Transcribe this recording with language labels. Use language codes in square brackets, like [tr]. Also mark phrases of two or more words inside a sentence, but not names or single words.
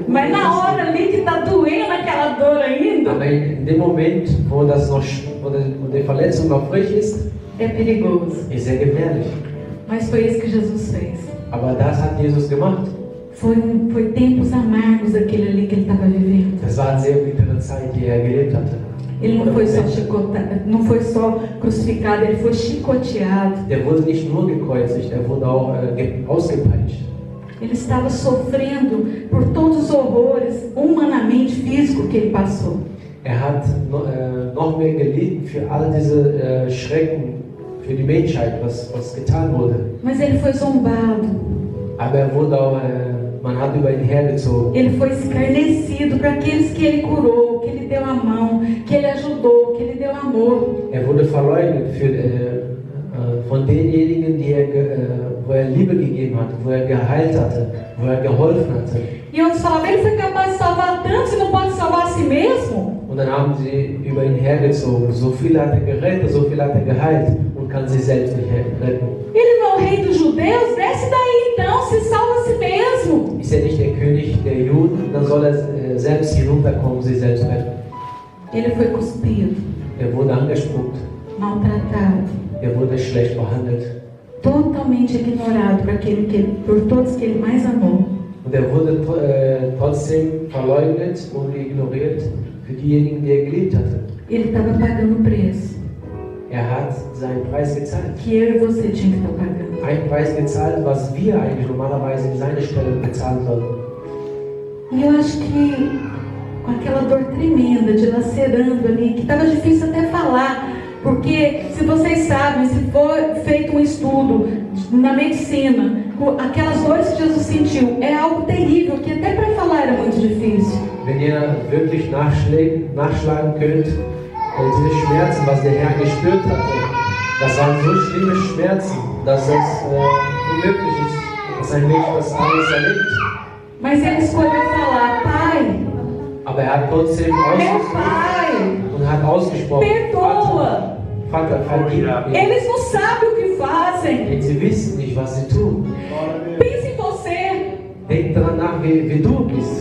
[pt] Mas na [de] geben. [pt] hora ali que tá doendo aquela dor ainda, [de] Aber in dem Moment, wo die Verletzung noch frisch ist, [pt] é perigoso. [de] ist sehr gefährlich. [pt] Mas foi isso que Jesus fez. [de] Aber das hat Jesus gemacht. [pt] Foi tempos amargos aquele ali que ele estava vivendo. [de] Das war eine sehr bittere Zeit, die gelebt hatte. [pt] Ele não foi só chicotado, não foi só crucificado, ele foi chicoteado. [de] Der wurde nicht nur gekreuzigt, er wurde auch ausgepeitscht. [pt] Ele estava sofrendo por todos os horrores, humanamente, físico que ele passou. [de] Hat noch mehr gelitten für all diese Schrecken für die Menschheit, was getan wurde. [pt] Mas ele foi zombado. [de] Aber er wurde auch, man hat über ihn hergezogen. [pt] Ele foi escarnecido para aqueles que ele curou, que ele deu a mão, que ele ajudou, que ele deu amor. [de] Er wurde verleugnet von denjenigen, wo er Liebe gegeben hat, wo er geheilt hatte, wo er geholfen hatte. [pt] E outros falavam, ele foi capaz de salvar tantos e não pode salvar a si mesmo? [de] Und dann haben sie über ihn hergezogen. So viel hat er gerettet, so viel hat er geheilt und kann sich selbst nicht retten. [pt] Ele não é o rei dos judeus? Desce daí então, se salva a si mesmo. [de] Ist er nicht der König der Juden? Dann soll er selbst hinunterkommen, sich selbst retten. [pt] Ele foi cuspido, [de] Er wurde angespuckt, [pt] maltratado, [de] er wurde schlecht behandelt. [pt] totalmente ignorado por todos que ele mais amou. [de] Und er wurde trotzdem verleugnet und ignoriert für diejenigen, die er geliebt hatte. [pt] Ele estava pagando o preço [de] Er hat seinen Preis gezahlt. [pt] que eu e você tinha que estar pagando. [de] Einen Preis gezahlt, was wir eigentlich normalerweise in seiner Stelle bezahlen sollten. [pt] E eu acho que com aquela dor tremenda, dilacerando ali, que estava difícil até falar, porque se vocês sabem, se for feito um estudo na medicina, aquelas dores que Jesus sentiu, é algo terrível, que até para falar era muito difícil. [de] Wenn ihr wirklich nachschlagen könnt, diese Schmerzen, was der Herr gespürt hatte, das waren so schlimme Schmerzen, dass es unmöglich ist, dass ein Mensch das alles erlebt. [pt] Mas ele escolheu falar, Pai, [de] Aber er hat trotzdem [pt] meu Pai, [de] ausgesprochen, [pt] perdoa. [de] Vater, vergib mir. [pt] Eles não sabem o que fazem. [de] Denn sie wissen nicht, was sie tun. [pt] Pense em você. [de] Denk daran nach, wie du bist.